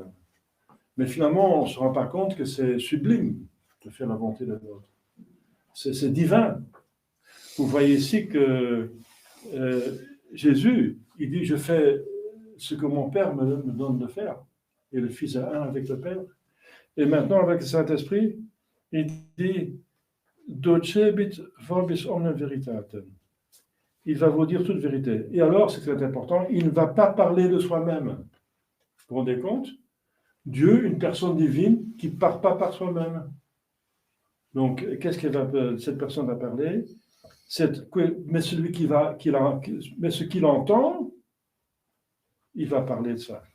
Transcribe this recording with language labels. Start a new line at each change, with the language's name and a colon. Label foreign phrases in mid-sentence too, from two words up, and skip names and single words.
French: Mais finalement, on ne se rend pas compte que c'est sublime de faire la volonté de l'autre. C'est divin. Vous voyez ici que Jésus, il dit, je fais ce que mon Père me donne de faire. Et le Fils est un avec le Père. Et maintenant, avec le Saint-Esprit, il dit,
Latin: docebit vobis omnem veritatem.
French: Il va vous dire toute vérité. Et alors, c'est très important, il ne va pas parler de soi-même. Vous vous rendez compte? Dieu, une personne divine, qui ne part pas par soi-même. Donc, qu'est-ce que cette personne va parler? Mais ce qu'il entend, il va parler de ça.